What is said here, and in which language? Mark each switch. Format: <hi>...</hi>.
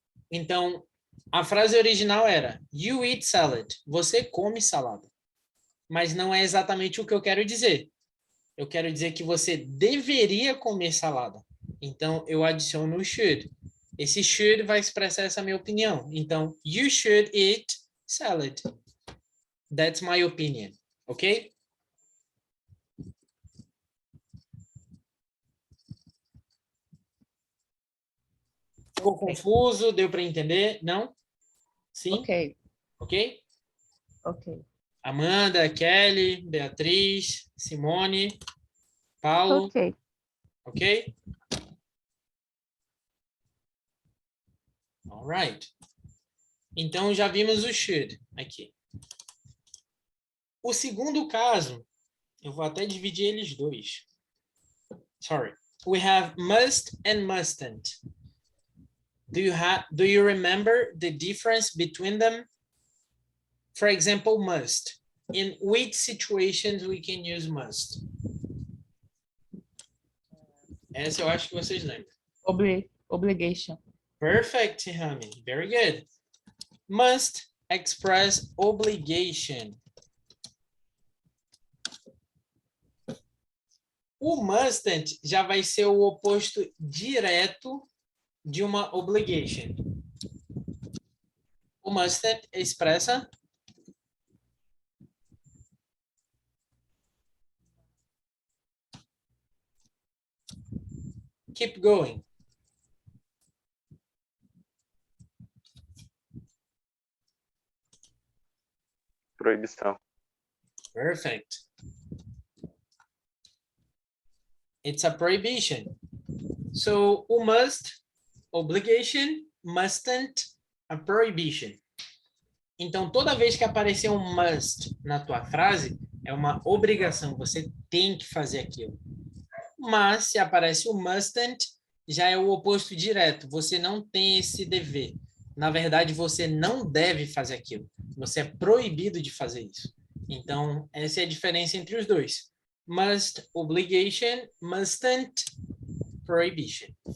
<pt>Então, a frase original era</pt> <en>You eat salad.</en> <pt>Você come salada. Mas não é exatamente o que eu quero dizer. Eu quero dizer que você deveria comer salada. Então, eu adiciono o should. Esse should vai expressar essa minha opinião.</pt> <en>Então, you should eat salad. That's my opinion. Ok?</en> <pt>Ficou confuso? Deu para entender? Não? Sim? Ok, Ok? ok. Amanda, Kelly, Beatriz, Simone, Paulo, Ok. ok?</pt> <en>All right.</en> <pt>Então, já vimos o should aqui. O segundo caso, eu vou até dividir eles dois.</pt> <en>Sorry. We have must and mustn't. Do you remember the difference between them? For example, must. In which situations we can use must?</en> <pt>Essa eu acho que vocês lembram.</pt> <en>Obligation. Perfect, Rami. Very good. Must express obligation.</en> <pt>O mustn't já vai ser o oposto direto de uma obligation. O mustn't expressa</pt> <en>keep going.</en> <pt>Proibição.</pt> <en>Perfect. It's a prohibition.</en> <pt>So, o must, obligation, mustn't, a prohibition. Então, toda vez que aparecer um must na tua frase, é uma obrigação, você tem que fazer aquilo. Mas, se aparece o mustn't, já é o oposto direto, você não tem esse dever. Na verdade, você não deve fazer aquilo. Você é proibido de fazer isso. Então, essa é a diferença entre os dois.</pt> <en>Must, obligation, mustn't, prohibition.</en>